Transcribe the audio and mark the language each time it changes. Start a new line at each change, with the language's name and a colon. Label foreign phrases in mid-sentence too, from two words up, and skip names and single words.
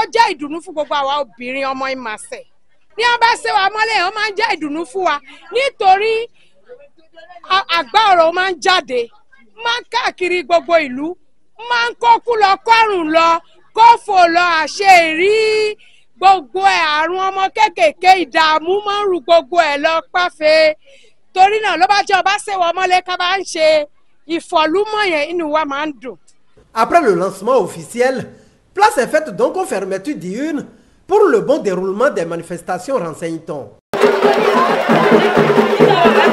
Yoruba: jẹ́ ìdùnnú fún gbogbo àwa obìnrin ọmọ Ìmàsẹ̀ ní wọ́n bá ṣe wa mọ́lẹ̀ wọ́n máa ń jẹ́ ìdùnnú fún wa nítorí àgbá ọ̀rọ̀ máa ń jáde máa ń káàkiri gbogbo ìlú máa ń kókú lọ kọ́rùn lọ kófò lọ àṣẹ ìrí gbogbo ẹ̀ àrùn ọmọ kéékèèké ìdààmú máa ń rù gbogbo ẹ̀ lọ páfẹ́ torí náà ló bá jẹ́ ọba ṣe wa mọ́lẹ̀ ká bá ń ṣe ìfọ̀lúmọ̀ yẹn inú wa máa ń dùn.
French: Après le lancement officiel, place est faite donc aux fermetures diurnes pour le bon déroulement des manifestations, renseigne-t-on.